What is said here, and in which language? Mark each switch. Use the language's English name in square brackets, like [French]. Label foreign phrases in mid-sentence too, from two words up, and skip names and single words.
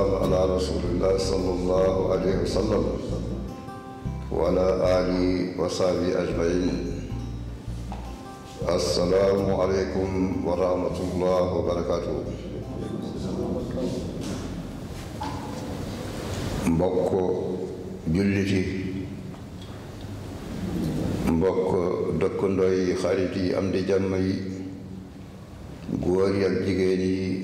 [Arabic] على رسول الله صلى الله عليه وسلم وعلى آله وصحبه أجمعين. السلام عليكم ورحمة الله وبركاته. [Wolof] mbokk julliti, mbokk dëkkandoo yi, xarit yi, am di jàmm yi, góor yi ak jigéen yi,